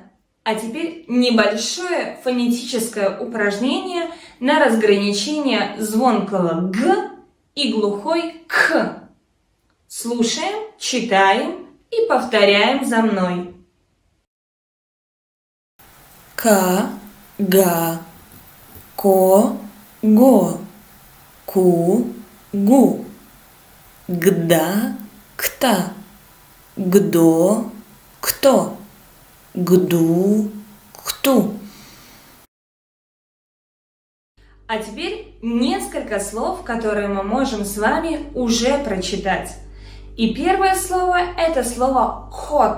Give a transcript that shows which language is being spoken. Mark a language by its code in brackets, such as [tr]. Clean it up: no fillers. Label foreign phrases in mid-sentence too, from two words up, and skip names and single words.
[ru] А теперь небольшое фонетическое упражнение на разграничение звонкого «г» и глухой «к». Слушаем, читаем и повторяем за мной. Ка. Га. Ко. Го. Ку. Гу. Гда. Кта. Гдо. Кто. Гду. Кту. А теперь несколько слов, которые мы можем с вами уже прочитать. И первое слово – это слово «кот».